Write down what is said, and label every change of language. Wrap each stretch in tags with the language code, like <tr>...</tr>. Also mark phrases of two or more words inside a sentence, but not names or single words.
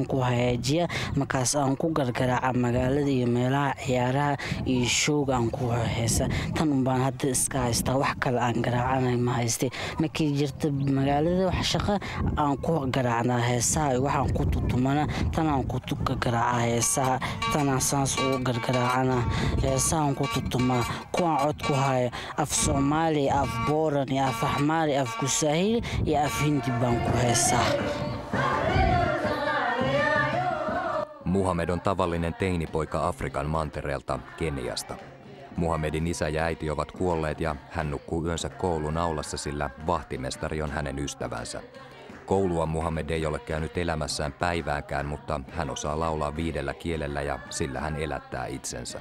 <so>ku hagaajiya markaas aan ku gargaraaca magaalada iyo meelaha ciyaaraha iyo shoog aan ku heesa tan baan hadda iska haystaa wax kale aan garaacanay ma haystay markii jirta magaalada wax shaqo aan ku garaacnaa heesaha waxaan ku tutumana tan aan ku garaaca heesaha tan saas oo gargaraacana heesaha ku tutuma kuwa cod ku haya af Soomaali af Booran iyo af Axmaari af Kusahil iyo af Hindi baan ku heesaa.</so> <fi>Muhammed on tavallinen teinipoika Afrikan mantereelta Keniasta. Muhammedin isä ja äiti ovat kuolleet ja hän nukkuu yönsä koulun aulassa, sillä vahtimestari on hänen ystävänsä. Koulua Muhammed ei ole käynyt elämässään päivääkään, mutta hän osaa laulaa 5 kielellä ja sillä hän elättää itsensä.</fi>